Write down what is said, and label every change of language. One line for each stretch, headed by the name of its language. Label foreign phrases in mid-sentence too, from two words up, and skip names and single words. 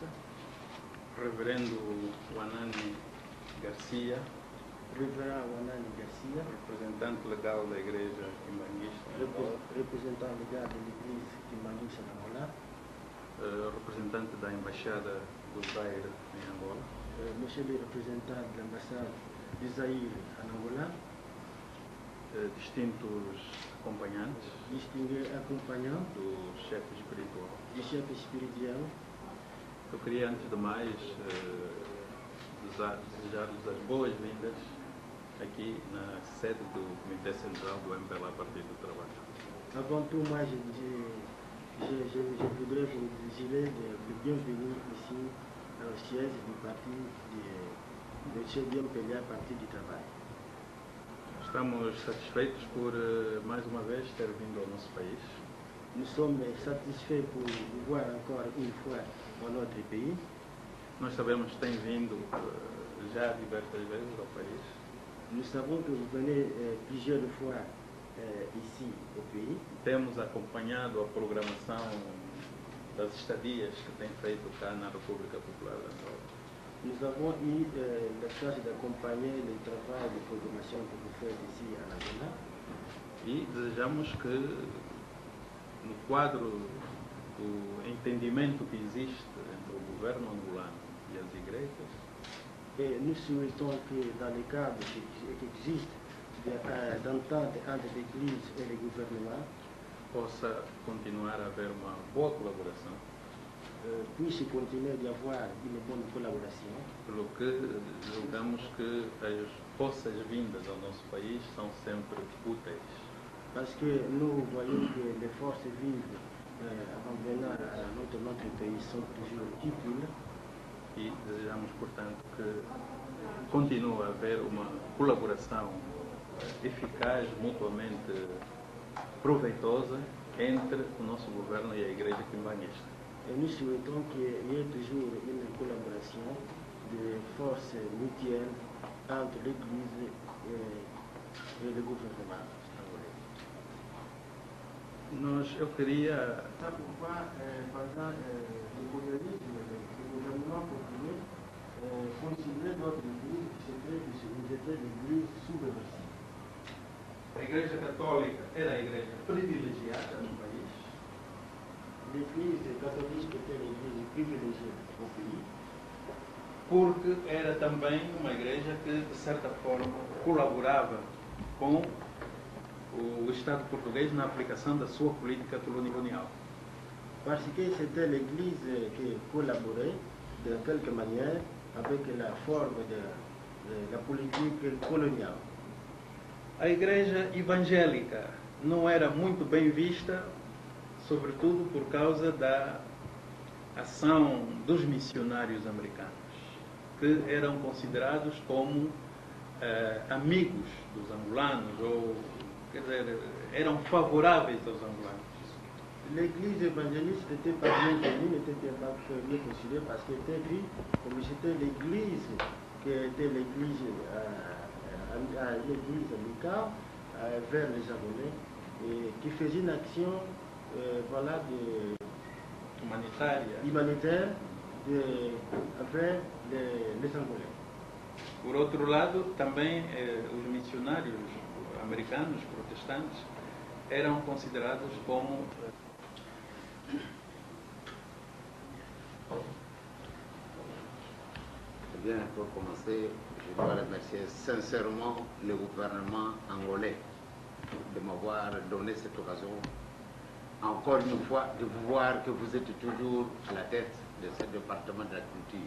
Portuguese: Reverendo Wanani Garcia, Reverendo Wanani Garcia, representante legal da Igreja Quimbanguista. Representante legal da Igreja Quimbanguista de Angola. Representante da Embaixada do Zaire em Angola.
French: Monsieur le représentant de l'ambassade de Zaire en Angola.
Portuguese: Distintos acompanhantes.
French: Distingués acompanhants
Portuguese: do chefe espiritual. Do chefe espiritual. Eu queria, antes de mais, desejar-lhes as boas-vindas aqui na sede do Comitê Central do MPLA Partido do Trabalho.
French: Avant tout, moi, je voudrais vous désirer de bienvenue ici au siège du parti de M.
Portuguese: MPLA Partido do Trabalho. Estamos satisfeitos por, mais uma vez, ter vindo ao nosso país.
French: Nous sommes satisfaits pour vous voir encore une fois dans notre pays.
Portuguese: Nós sabemos que tem vindo já diversas vezes ao país.
French: Nous savons que vous venez plusieurs fois ici au pays.
Portuguese: Temos acompanhado a programação das estadias que tem feito cá na República Popular de Angola.
French: Nous avons eu la chance d'accompagner le travail de programmation que vous faites ici en Angola.
Portuguese: E desejamos que, no quadro do entendimento que existe entre o governo angolano e as igrejas,
French: et nous souhaitons que dans le cadre qui existe d'entente entre l'Église et le gouvernement,
Portuguese: possa continuar a haver uma boa colaboração.
French: Puisse continuer d'y avoir une bonne collaboration.
Portuguese: Pelo que julgamos que as vossas vindas ao nosso país são sempre úteis.
French: Parce que nous voyons que les forces vives en venant à notre pays sont toujours utiles.
Portuguese: E desejamos, portanto, que continue a haver uma colaboração eficaz, mutuamente proveitosa entre o nosso governo e a Igreja Quimbanguista.
French: Et nous souhaitons qu'il y ait toujours une collaboration de forces mutuelles entre l'Église et le gouvernement.
Portuguese: Eu queria...
French: C'est pourquoi, pendant le gouvernement portugais considère notre Église que c'était l'Église subversive.
Portuguese: A Igreja Católica era a igreja privilegiada no país.
French: L'Église catholique était l'Église privilégiée au pays.
Portuguese: Porque era também uma igreja que, de certa forma, colaborava com o Estado português na aplicação da sua política colonial.
French: Parce que c'était l'Église qui collaborait de quelque manière avec la forme de la politique coloniale.
Portuguese: A igreja evangélica não era muito bem vista, sobretudo por causa da ação dos missionários americanos, que eram considerados como amigos dos angolanos, ou, quer dizer, eram favoráveis aos angolanos.
French: L'église évangéliste n'était pas bien connue, n'était pas bien considérée parce qu'elle était vue comme c'était l'église qui était l'église amicale vers les Angolais et qui faisait une action humanitaire vers les Angolais.
Portuguese: Por outro lado, também os missionários americanos, protestantes, eram considerados como
French: Bien, pour commencer, je dois remercier sincèrement le gouvernement angolais de m'avoir donné cette occasion, encore une fois, de vous voir que vous êtes toujours à la tête de ce département de la culture.